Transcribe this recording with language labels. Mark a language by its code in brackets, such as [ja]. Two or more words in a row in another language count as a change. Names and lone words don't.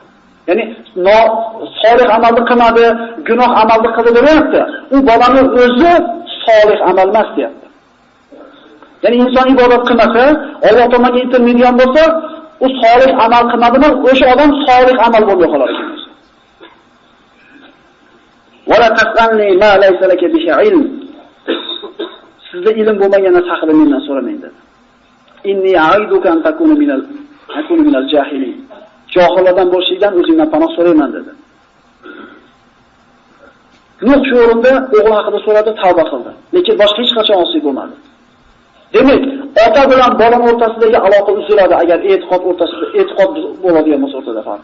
[uz] Ya'ni solih amalni qilmadi, gunoh amalni qildi demayapti. U bolani o'zi solih amal emas deyapti. Ya'ni inson ibodat qilmasa, Alloh tomoniga yetilmaydigan bo'lsa, u solih amal qilmadimi? O'sha odam solih amal bo'lib qoladi. [ar] ولا تسألن ما ليس لك به علم. [uz] Sizda ilm bo'lmaganini haqida mendan so'ramang dedi. [ar] إني أعظك أن تكون من الجاهلين. [uz] Johillardan bo'lishingdan o'zingdan panoh so'rayman dedi. Nuh shu o'rinda o'g'li haqida so'radi, tavba qildi. Lekin boshqa hech qachon osiy bo'lmadi. Demak, ota bilan bola o'rtasidagi aloqa uziladi agar e'tiqod bo'ladigan bo'lsa o'rtada farq.